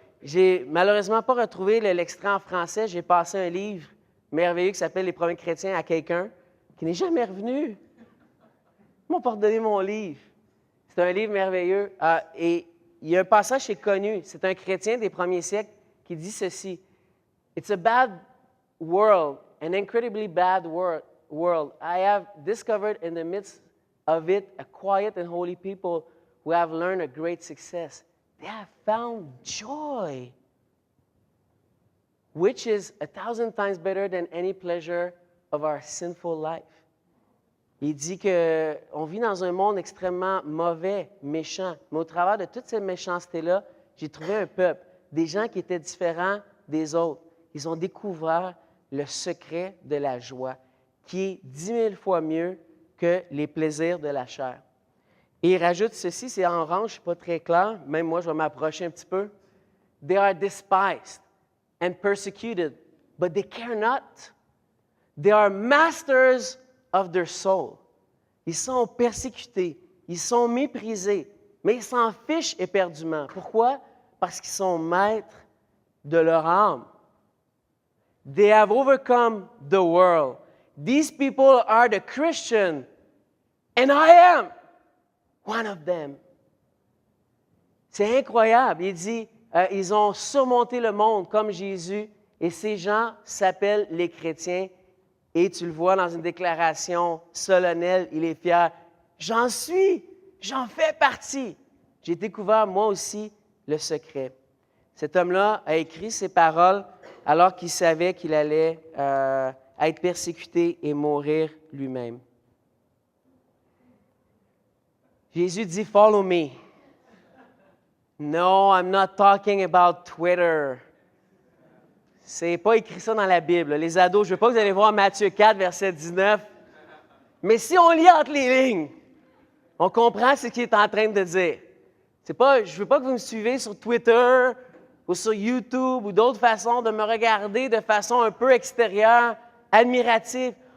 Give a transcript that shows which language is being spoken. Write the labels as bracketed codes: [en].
[fr] J'ai malheureusement pas retrouvé l'extrait en français. J'ai passé un livre merveilleux qui s'appelle Les premiers chrétiens à quelqu'un qui n'est jamais revenu. Ils m'ont pas redonné mon livre. C'est un livre merveilleux. Et il y a un passage qui est connu. C'est un chrétien des premiers siècles qui dit ceci. [en] It's a bad world, an incredibly bad world. I have discovered in the midst of it a quiet and holy people who have learned a great success. They have found joy, which is 1,000 times better than any pleasure of our sinful life. [fr] Il dit qu'on vit dans un monde extrêmement mauvais, méchant, mais au travers de toute cette méchanceté-là, j'ai trouvé un peuple, des gens qui étaient différents des autres. Ils ont découvert le secret de la joie, qui est 10 000 fois mieux que les plaisirs de la chair. Et il rajoute ceci, c'est en orange, ce n'est pas très clair, même moi je vais m'approcher un petit peu. [en] They are despised and persecuted, but they care not. They are masters of their soul. [fr] Ils sont persécutés, ils sont méprisés, mais ils s'en fichent éperdument. Pourquoi? Parce qu'ils sont maîtres de leur âme. [en] They have overcome the world. These people are the Christian, and I am one of them. [fr] C'est incroyable. Il dit, ils ont surmonté le monde comme Jésus, et ces gens s'appellent les chrétiens. Et tu le vois dans une déclaration solennelle, il est fier. J'en fais partie. J'ai découvert moi aussi le secret. Cet homme-là a écrit ces paroles alors qu'il savait qu'il allait être persécuté et mourir lui-même. Jésus dit, [en] follow me. No, I'm not talking about Twitter. [fr] C'est pas écrit ça dans la Bible. Les ados, je ne veux pas que vous allez voir Matthieu 4, verset 19. Mais si on lit entre les lignes, on comprend ce qu'il est en train de dire. Je ne veux pas que vous me suivez sur Twitter ou sur YouTube ou d'autres façons de me regarder de façon un peu extérieure, admirative.